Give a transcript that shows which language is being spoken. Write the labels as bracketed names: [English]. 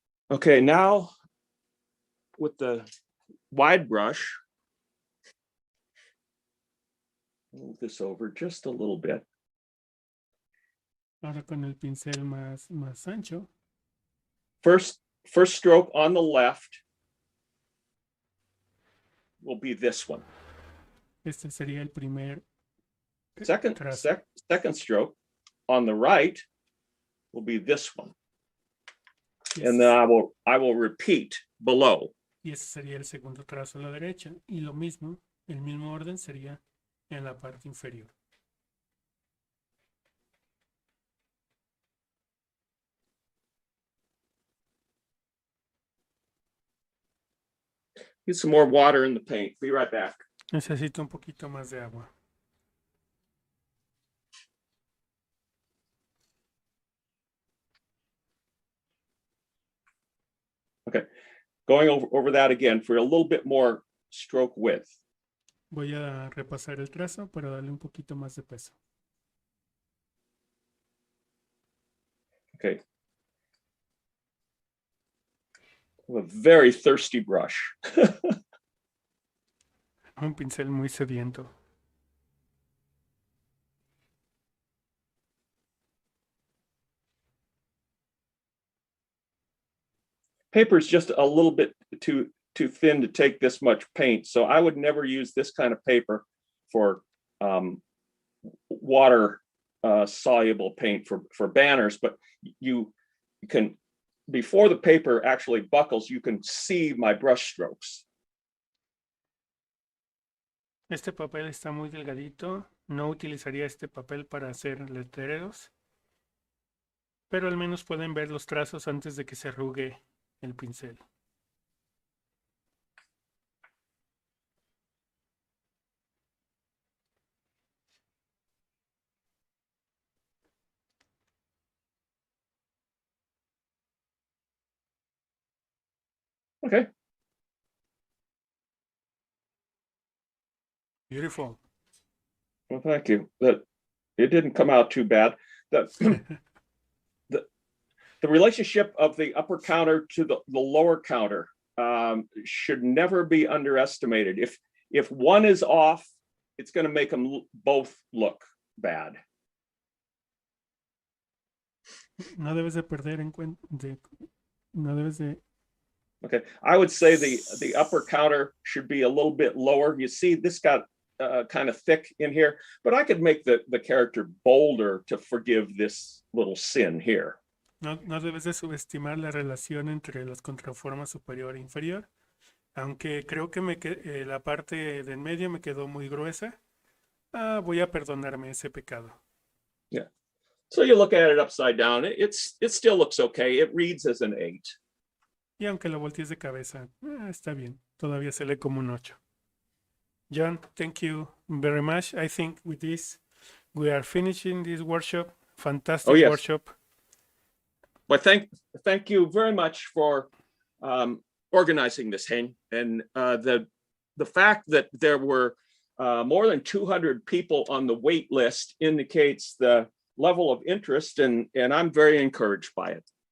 [English] Okay, now with the wide brush, move this over just a little bit. [Spanish] Ahora con el pincel más ancho. [English] First stroke on the left will be this one. [Spanish] Este sería el primer [English] Second [Spanish] trazo. [English] second stroke on the right will be this one. Yes. And then I will repeat below. [Spanish] Y ese sería el segundo trazo a la derecha. Y lo mismo, el mismo orden sería en la parte inferior. [English] Get some more water in the paint. Be right back. [Spanish] Necesito un poquito más de agua. [English] Okay, going over that again for a little bit more stroke width. [Spanish] Voy a repasar el trazo para darle un poquito más de peso. [English] Okay. A very thirsty brush. [Spanish] Un pincel muy sediento. [English] Paper is just a little bit too thin to take this much paint, so I would never use this kind of paper for water soluble paint for banners. But you can, before the paper actually buckles, you can see my brush strokes. [Spanish] Este papel está muy delgadito. No utilizaría este papel para hacer letreros. Pero al menos pueden ver los trazos antes de que se arrugue el pincel. [English] Okay. Beautiful. Well, thank you. It didn't come out too bad. The relationship of the upper counter to the lower counter should never be underestimated. If one is off, it's going to make them both look bad. [Spanish] No debes de perder en cuenta. No debes de. [English] Okay, I would say the upper counter should be a little bit lower. You see, this got kind of thick in here, but I could make the character bolder to forgive this little sin here. [Spanish] No debes de subestimar la relación entre las contraformas superior e inferior, aunque creo que la parte de en medio me quedó muy gruesa. Voy a perdonarme ese pecado. [English] Yeah. So you look at it upside down, it still looks okay. It reads as an 8. [Spanish] Y aunque lo voltees de cabeza, está bien. Todavía se lee como un 8. [English] John, thank you. very much. I think with this, we are finishing this workshop. Fantastic Oh, yes. workshop. But thank you very much for organizing this, Hein. And the fact that there were more than 200 people on the wait list indicates the level of interest, and I'm very encouraged by it.